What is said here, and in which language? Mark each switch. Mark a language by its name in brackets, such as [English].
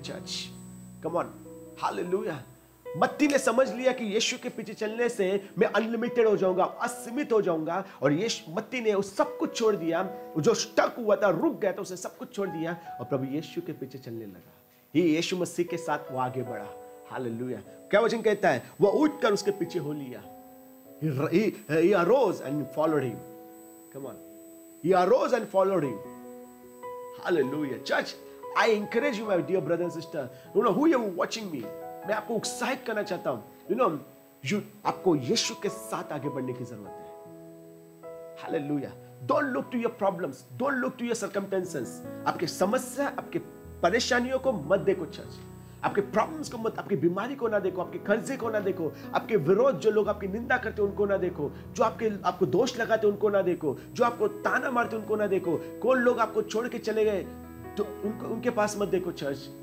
[Hindi] Church, [English] come on, [Hindi] hallelujah. मत्ती ने समझ लिया कि यीशु के पीछे चलने से मैं अनलिमिटेड हो जाऊंगा, असीमित हो जाऊंगा, और मत्ती ने उस सब कुछ छोड़ दिया, जो स्टक हुआ था, रुक गया था, उसे सब कुछ छोड़ दिया और प्रभु यीशु के पीछे चलने लगा. ही यीशु मसीह के साथ वो आगे बढ़ा. हालेलुया. क्या वचन कहता है? वो उठकर उसके पीछे हो लिया. [English] He arose and followed him. Come on. He arose and followed him. Hallelujah. Church, I encourage you, my dear brother and sister. Who you are watching me? [Hindi] मैं आपको उत्साहित करना चाहता हूं. आपको यीशु के साथ आगे बढ़ने की जरूरत है. Hallelujah. [English] Don't look to your problems. Don't look to your circumstances. [Hindi] आपके समस्या, आपके परेशानियों को मत देखो चर्च. आपके प्रॉब्लम्स को मत, आपकी बीमारी को ना देखो, आपके कर्जे को ना देखो, आपके विरोध, जो लोग आपकी निंदा करते हैं उनको ना देखो, जो आपको दोष लगाते उनको ना देखो, जो आपको ताना मारते उनको ना देखो, कौन लोग आपको छोड़ के चले गए तो उनके पास मत देखो चर्च.